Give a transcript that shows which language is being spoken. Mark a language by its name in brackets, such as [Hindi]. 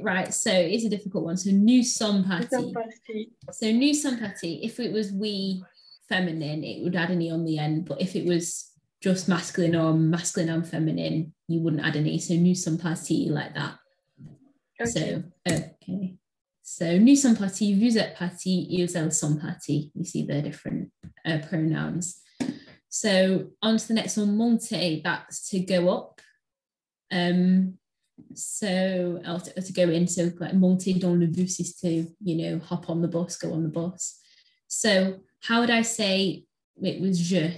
[English] Right, so it's a difficult one. So [French] nous sommes partis. [English] So nous sommes partis. If it was we feminine, it would add an E on the end. But if it was just masculine or masculine and feminine, you wouldn't add an E. [French] So nous sommes partis [English] like that. Okay. [French] So nous sommes partis, vous êtes partis, ils, elles sont partis. [English] You see the different pronouns. So on to the next one, monter, that's to go up. So to go in, so like [French] monter dans le bus [English] is to, hop on the bus, go on the bus. So how would I say it was je?